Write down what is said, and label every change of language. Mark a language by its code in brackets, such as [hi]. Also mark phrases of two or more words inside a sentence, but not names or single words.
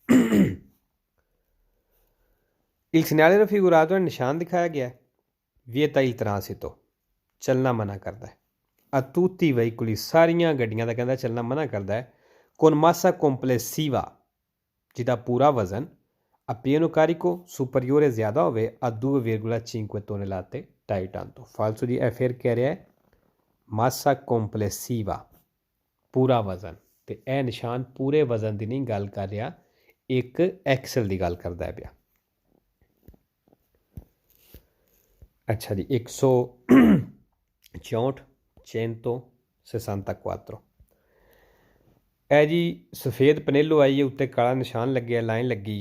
[it] Il segnale raffigurato è [pa] ਨਿਸ਼ਾਨ ਦਿਖਾਇਆ ਗਿਆ ਹੈ [it] vieta il transito [pa] ਚੱਲਣਾ ਮਨਾ ਕਰਦਾ ਹੈ [it] a tutti i [pa] veicoli ਸਾਰੀਆਂ ਗੱਡੀਆਂ ਦਾ ਕਹਿੰਦਾ ਚੱਲਣਾ ਮਨਾ ਕਰਦਾ ਹੈ [it] con massa complessiva [pa] ਜਿਹਦਾ ਪੂਰਾ ਵਜ਼ਨ [it] a pieno carico superiore [pa] ਜ਼ਿਆਦਾ ਹੋਵੇ [it] a 2,5 tonnellate [pa] 2.5 ਟਨ ਤੋਂ ਫਾਲਸੋ ਜੀ ਇਹ ਫਿਰ ਕਹਿ ਰਿਹਾ ਹੈ [it] massa complessiva [pa] ਪੂਰਾ ਵਜ਼ਨ ਤੇ ਇਹ ਨਿਸ਼ਾਨ ਪੂਰੇ ਵਜ਼ਨ ਦੀ ਨਹੀਂ ਗੱਲ ਕਰ ਰਿਹਾ ਇੱਕ ਐਕਸਲ ਦੀ ਗੱਲ ਕਰਦਾ ਹੈ ਪਿਆ। ਅੱਛਾ ਜੀ 164 ਇਹ ਜੀ ਸਫੇਦ ਪਨੇਲੋ ਆਈ ਹੈ ਉੱਤੇ ਕਾਲਾ ਨਿਸ਼ਾਨ ਲੱਗਿਆ ਲਾਈਨ ਲੱਗੀ